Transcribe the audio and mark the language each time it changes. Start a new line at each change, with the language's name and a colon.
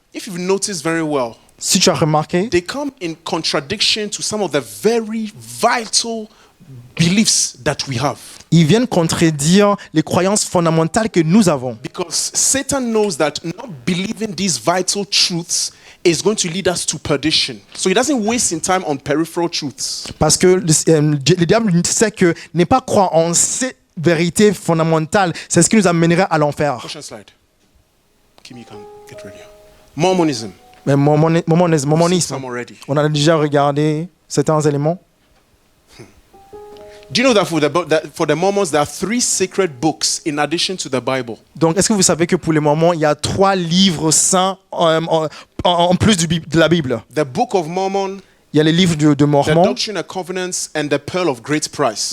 English: If you've noticed very well,
French: Si tu as remarqué,
English: they come in contradiction to some of the very vital beliefs that we have.
French: ils viennent contredire les croyances fondamentales que nous avons.
English: Because Satan knows that not believing these vital truths is going to lead us to perdition. So he doesn't waste his time on peripheral truths.
French: Parce que le diable sait que ne pas croire en ces vérités fondamentales, c'est ce qui nous amènerait à l'enfer.
English: Question slide. Kim, you can get ready. Mormonism.
French: Mais mormonisme,
English: Some already.
French: on a déjà regardé certains éléments.
English: Do you know that for the Mormons, there are 3 sacred books in addition to the Bible?
French: Donc, est-ce que vous savez que pour les Mormons, il y a 3 livres saints en plus de la Bible?
English: The Book of Mormon,
French: Il y a les livres de
English: the
French: Mormon,
English: Doctrine and Covenants, and the Pearl of Great Price.